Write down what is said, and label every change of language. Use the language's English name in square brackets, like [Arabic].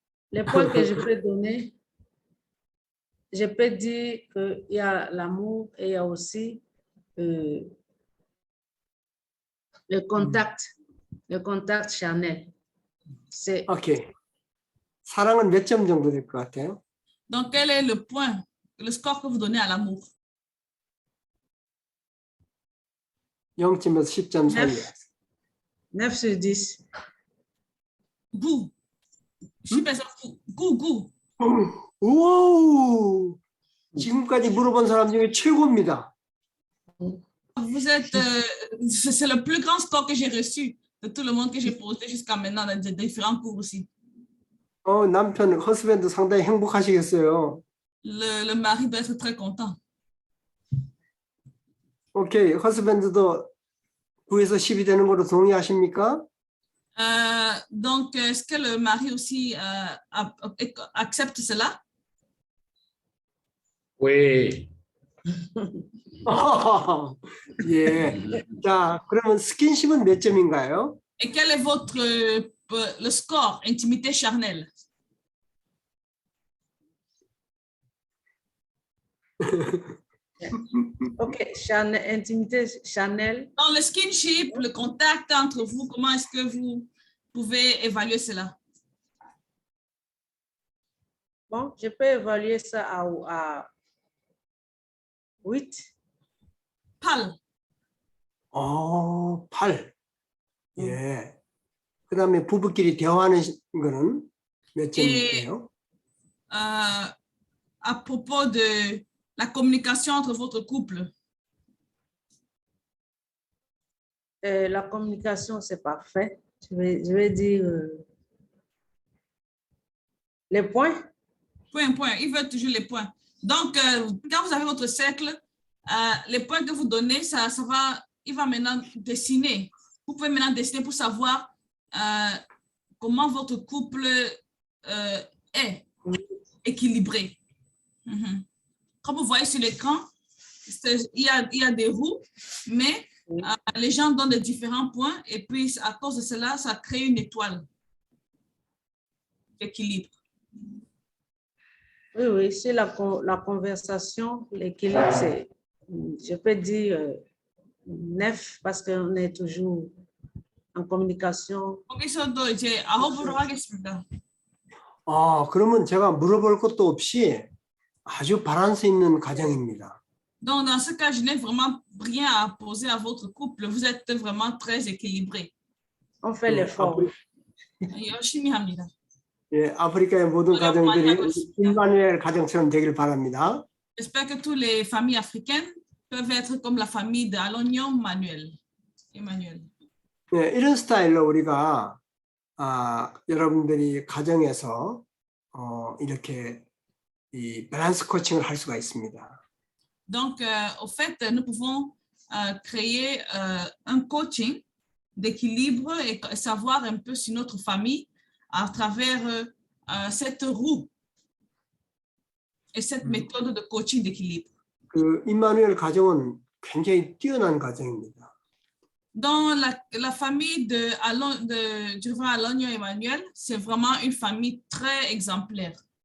[French] Les points que je peux donner, je peux dire qu'il y a l'amour et il y a aussi le contact charnel. [Korean] 오케이. 사랑은 몇 점 정도 될 것 같아요? [French] Donc, quel est le point, le score que vous donnez à l'amour? [Korean] 0점에서 10점 사이에. [French] 9 sur 10. Goût. Je suis personne goût. [Korean] 우와! 지금까지 물어본 사람 중에 최고입니다. [French] Vous êtes, c'est le plus grand score que j'ai reçu de tout le monde que j'ai posé jusqu'à maintenant dans différents cours aussi. [Korean] 남편 허스밴드 상당히 행복하시겠어요. [French] Le mari doit être très content. [Korean] 오케이, 허스밴드도 9에서 10이 되는 거로 동의하십니까? [French] Donc, est-ce que le mari aussi accepte cela? Oui. [Korean] 예. 자, 그러면 스킨십은 몇 점인가요? [French] Et quel est le score intimité charnelle? Ok, intimité charnelle. Dans le skinship, le contact entre vous, comment est-ce que vous pouvez évaluer cela? Bon, je peux évaluer ça à 8. Pal. [Korean] 8. 예. 그 다음에 부부끼리 대화하는 거는 몇 점이에요? [French] À propos de la communication entre votre couple. La communication, c'est parfait. Je vais dire les points. Point. Il veut toujours les points. Donc, quand vous avez votre cercle, les points que vous donnez, il va maintenant dessiner. Vous pouvez maintenant dessiner pour savoir comment votre couple est équilibré. Comme vous voyez sur l'écran, il y a des roues, mais les gens donnent de différents points et puis à cause de cela, ça crée une étoile. Ok? d'équilibre. Oui, oui, c'est la conversation, l'équilibre, c'est, je peux dire, 9 parce qu'on est toujours en communication. [Korean] 거기서도 이제 9으로 하겠습니다. 그러면 제가 물어볼 것도 없이 아주 밸런스 있는 가정입니다. [French] Donc, dans ce cas, je n'ai vraiment rien à poser à votre couple. Vous êtes vraiment très équilibré. On fait l'effort. [Korean] 열심히 합니다. 예, 아프리카의 모든 가정들이 임마누엘 가정처럼 되길 바랍니다. [French] J'espère que toutes les familles africaines peuvent être comme la famille de Alonio Emmanuel. [Korean] 예, 이런 스타일로 우리가 여러분들이 가정에서 이렇게 이 밸런스 코칭을 할 수가 있습니다. [French] Donc, au fait, nous pouvons créer un coaching d'équilibre et savoir un peu sur notre famille à travers cette roue et cette méthode de coaching d'équilibre. [Korean] 그 임마누엘 가정은 굉장히 뛰어난 가정입니다. [French] Dans la famille du roi Alonio Emmanuel, c'est vraiment une famille très exemplaire.